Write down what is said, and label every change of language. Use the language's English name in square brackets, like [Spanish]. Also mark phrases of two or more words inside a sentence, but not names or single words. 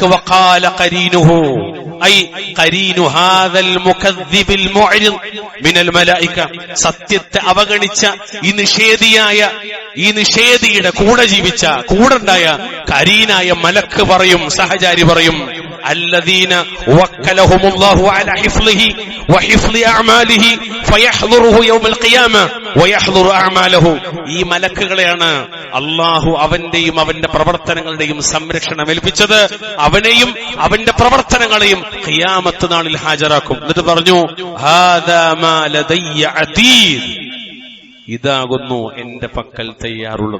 [Arabic] وقال قرينه أي قرين هذا المكذب المعرض من الملائكة. [Malayalam] സത്യത്തെ അവഗണിച്ച ഈ നിഷേധിയുടെ കൂടെ ജീവിച്ച, കൂടെ ഉണ്ടായ ഖരീനായ മലക്ക് പറയും, സഹചാരി പറയും, [Arabic] الذين وكلهم الله على حفظه وحفظ أعماله فيحضره يوم القيامة ويحضر أعماله. [Malayalam] ഈ മലക്കുകളെയാണ് അല്ലാഹു അവന്റെയും അവന്റെ പ്രവർത്തനങ്ങളുടെയും സംരക്ഷണം ഏൽപ്പിച്ചത്. അവനെയും അവന്റെ പ്രവർത്തനങ്ങളെയും ഖിയാമത്ത് നാളിൽ ഹാജരാക്കും. എന്നിട്ട് പറഞ്ഞു, [Arabic] هذا ما لدي عتيد. [Malayalam] ഇതാകുന്നു എന്റെ പക്കൽ തയ്യാറുള്ളത്.